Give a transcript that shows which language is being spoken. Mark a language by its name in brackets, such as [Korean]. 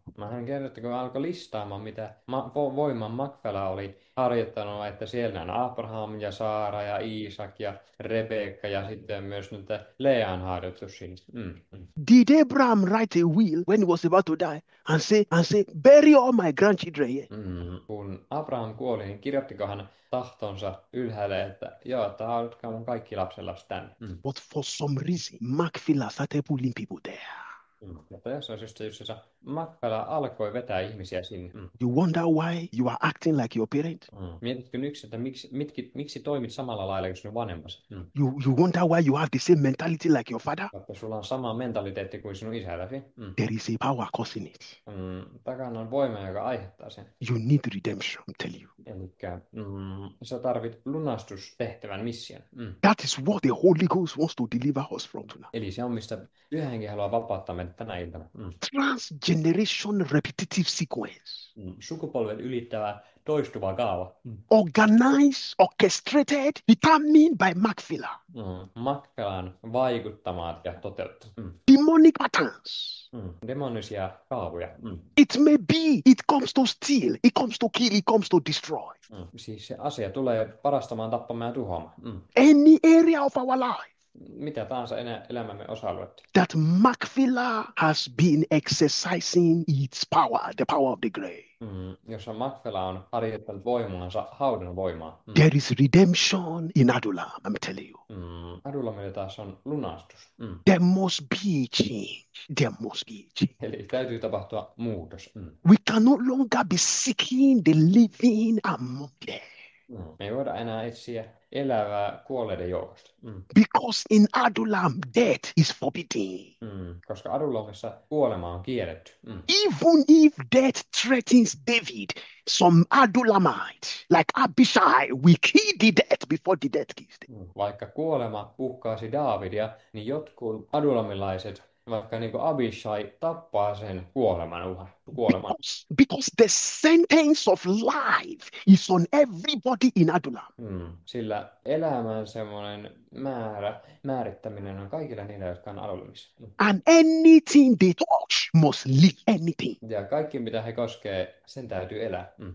[Finnish] Hän kertoi, kun alkoi listaamaan, mitä voiman Macphela oli harjoittanut, että siellä on Abraham ja Saara ja Iisak ja Rebekka ja sitten myös nyt Lean harjoitus siinä. [English] Did Abraham write a will when he was about to die and say, bury all my grandchildren here? [Finnish] Kun Abraham kuoli, niin kirjoittiko hän tahtonsa ylhäälle, että joo, että haluatkaa mun kaikki lapsenlapset tänne. [English] But for some reason, Macphila started pulling people there. [Finnish] Mutta jossain syystä Macphela alkoi vetää ihmisiä sinne. [English] You wonder why you are acting like your parent? [Finnish] Mietitkö nyt, että miksi toimit samalla lailla kuin sinun vanhemmasi? [English] You wonder why you have the same mentality like your father? [Finnish] Että sulla on sama mentaliteetti kuin sinun isäläsi. [English] There is a power causing it. [Finnish] Takana on voima, joka aiheuttaa sen. [English] You need redemption, I tell you. [Finnish] Elikkä sä tarvit lunastustehtävän mission. [English] That is what the Holy Ghost wants to deliver us from tonight. [Finnish] Eli se on, mistä Pyhä Henki haluaa vapauttaa meidät tänä iltana. [English] Transgeneration repetitive sequence. [Finnish] Sukupolvet ylittävä toistuva kaava. [English] Organized, orchestrated, determined by Macphila. [Finnish] Macphelan vaikuttamat ja toteuttamat. [English] Demonic patterns. [Finnish] Demonisia kaavoja. [English] It may be, it comes to steal, it comes to kill, it comes to destroy. [Finnish] Siis se asia tulee parastamaan, tappamaan ja tuhoamaan. [English] Any area of our life. [Finnish] Mitä tahansa elämämme osa-aluetta. [English] That Macphila has been exercising its power, the power of the grave. [Finnish] Jossa Macphela on harjoittanut voimaansa haudan voimaa. [English] There is redemption in Adullam, I'm telling you. [Finnish] Adullamilla taas on lunastus. [English] There must be a change. There must be a change. [Finnish] Eli täytyy tapahtua muutos. [English] We can no longer be seeking the living among them. [Finnish] Me ei voida enää etsiä elävää kuolleiden joukosta. [English] Because in Adullam, death is forbidden. [Finnish] Koska Adullamissa kuolema on kielletty. [English] Even if death threatens David, some Adullamite, like Abishai, will kill the death before the death kills them. [Finnish] Vaikka kuolema uhkaasi Daavidia, niin jotkut adullamilaiset, vaikka niin kuin Abishai, tappaa sen kuoleman. [English] Because the sentence of life is on everybody in Adullam. [Finnish] Sillä elämän semmoinen määrittäminen on kaikilla niillä, jotka on Adullamissa. [English] And anything they touch must live anything. [Finnish] Ja kaikki, mitä he koskee, sen täytyy elää.